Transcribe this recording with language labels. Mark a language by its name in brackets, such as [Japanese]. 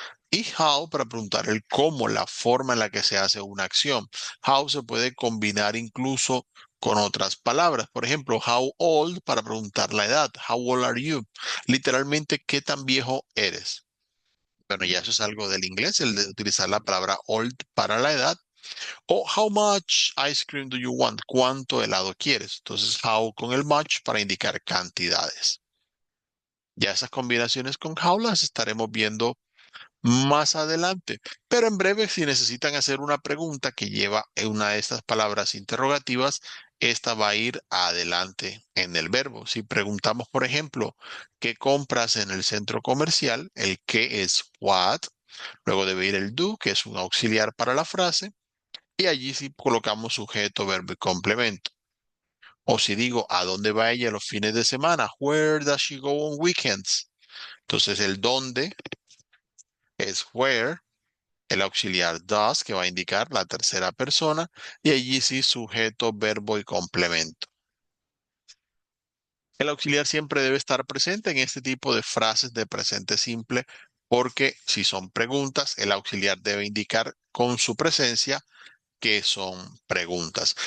[Spanish] Y how para preguntar el cómo, la forma en la que se hace una acción. How se puede combinar incluso con otras palabras. Por ejemplo, how old para preguntar la edad. [English] How old are you? [Spanish] Literalmente, ¿qué tan viejo eres? Bueno, ya eso es algo del inglés, el de utilizar la palabra old para la edad. [English] O how much ice cream do you want? [Spanish] ¿Cuánto helado quieres? Entonces, how con el much para indicar cantidades. Ya esas combinaciones con how las estaremos viendo más adelante. Pero en breve, si necesitan hacer una pregunta que lleva una de estas palabras interrogativas, esta va a ir adelante en el verbo. Si preguntamos, por ejemplo, ¿qué compras en el centro comercial? El qué es what. Luego debe ir el do, que es un auxiliar para la frase. Y allí sí colocamos sujeto, verbo y complemento. O si digo, ¿a dónde va ella los fines de semana? [English] Where does she go on weekends? [Spanish] Entonces el dónde es where, el auxiliar does, que va a indicar la tercera persona, y allí sí sujeto, verbo y complemento. El auxiliar siempre debe estar presente en este tipo de frases de presente simple, porque si son preguntas, el auxiliar debe indicar con su presencia que son preguntas.